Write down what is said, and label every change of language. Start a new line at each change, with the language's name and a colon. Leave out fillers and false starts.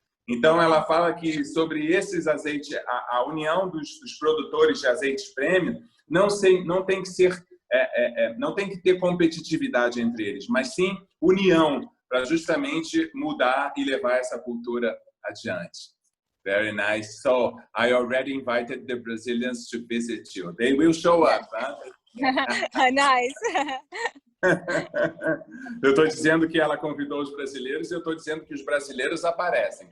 Portuguese: Então, ela fala que sobre esses azeites, a união dos produtores de azeites premium não tem que ter competitividade entre eles, mas sim união para justamente mudar e levar essa cultura adiante.
English: Very nice. So I already invited the Brazilians to visit you. They will show up. Huh? Nice.
Portuguese: Eu estou dizendo que ela convidou os brasileiros e eu estou dizendo que os brasileiros aparecem.